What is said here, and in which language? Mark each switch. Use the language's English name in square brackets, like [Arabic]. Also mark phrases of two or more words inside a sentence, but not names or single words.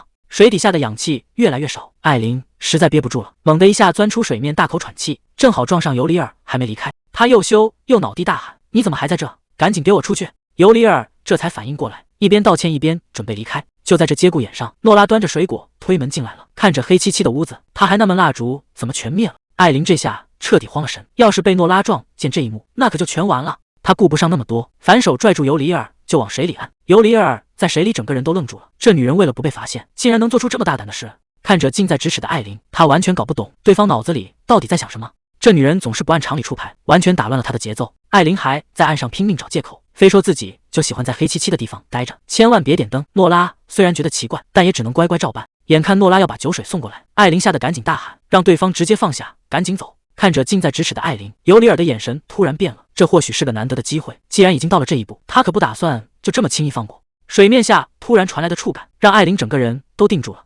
[Chinese] 水底下的氧氣越來越少，艾琳實在憋不住了，猛地一下鑽出水面，大口喘氣，正好撞上尤里爾還沒離開。他又羞又惱地大喊：“你怎麼還在這？趕緊給我出去！” 尤里爾這才反應過來，一邊道歉一邊準備離開。就在這節骨眼上，諾拉端着水果推門進來了，看着黑漆漆的屋子，他還納悶蠟燭怎麼全滅了。艾琳這下徹底慌了神，要是被諾拉撞見這一幕，那可就全完了。他顧不上那麼多，反手拽住尤里爾就往水裡按。尤里爾在水裡整個人都愣住了，這女人為了不被發現，竟然能做出這麼大膽的事。看着近在咫尺的艾琳，他完全搞不懂對方腦子裡到底在想什麼。這女人總是不按常理出牌，完全打亂了他的節奏。艾琳還在岸上拼命找借口，非說自己就喜歡在黑漆漆的地方待着，千萬別點燈。諾拉雖然覺得奇怪，但也只能乖乖照辦。眼看諾拉要把酒水送過來，艾琳嚇得趕緊大喊，讓對方直接放下，趕緊走。看着近在咫尺的艾琳，尤里爾的眼神突然變了，這或許是個難得的機會，既然已經到了這一步，他可不打算就這麼輕易放過。水面下突然傳來的觸感，讓艾琳整個人都定住了。